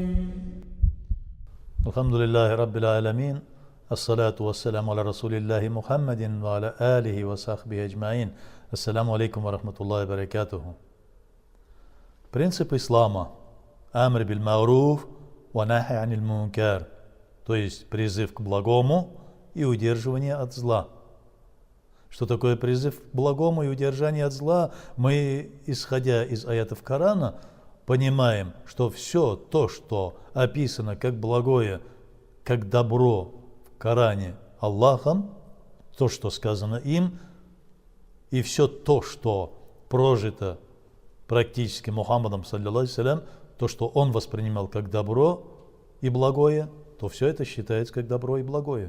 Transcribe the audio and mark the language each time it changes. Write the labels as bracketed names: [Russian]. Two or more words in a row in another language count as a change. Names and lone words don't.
[Arabic] الحمد لله رب العالمين. الصلاة والسلام على رسول الله محمد وعلى آله وصحبه أجمعين. السلام عليكم ورحمة الله وبركاته. [Russian] Принцип ислама [Arabic] أمر بالمعروف ونهي عن المنكر, [Russian] то есть призыв к благому и удерживание от зла. Что такое призыв к благому и удержание от зла? Мы, исходя из аятов Корана, понимаем, что все то, что описано как благое, как добро в Коране Аллахом, то, что сказано им, и все то, что прожито практически Мухаммадом, саллиллаху, то, что он воспринимал как добро и благое, то все это считается как добро и благое.